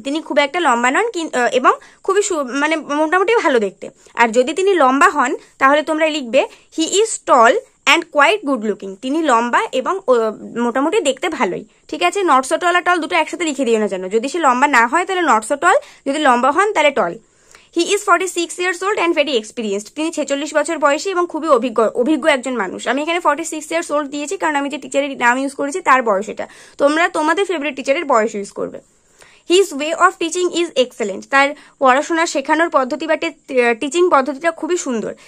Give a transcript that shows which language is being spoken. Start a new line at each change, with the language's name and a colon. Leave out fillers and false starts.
Bangla: তিনি খুব একটা লম্বা নন এবং খুবই মানে মোটামুটি ভালো দেখতে। আর যদি তিনি লম্বা হন তাহলে তোমরা লিখবে
English: He is tall and quite good looking.
Bangla: তিনি লম্বা এবং মোটামুটি দেখতে ভালোই। ঠিক আছে,
English: not so tall
Bangla: আর টল দুটো একসাথে লিখে দিও না যেন। যদি সে লম্বা না হয় তাহলে
English: not so tall,
Bangla: যদি লম্বা হন তাহলে টল।
English: He is 46 years old and very experienced.
Bangla: তিনি 46 বছর বয়সী এবং খুবই অভিজ্ঞ একজন মানুষ। আমি এখানে
English: 46 years old
Bangla: দিয়েছি কারণ আমি যে টিচারের নাম ইউজ করেছি তার বয়স এটা। তোমরা তোমাদের ফেভারিট টিচারের বয়স ইউজ করবে।
English: His way of teaching is excellent.
Bangla: তার পড়াশোনা শেখানোর পদ্ধতি বা টিচিং পদ্ধতিটা খুবই সুন্দর।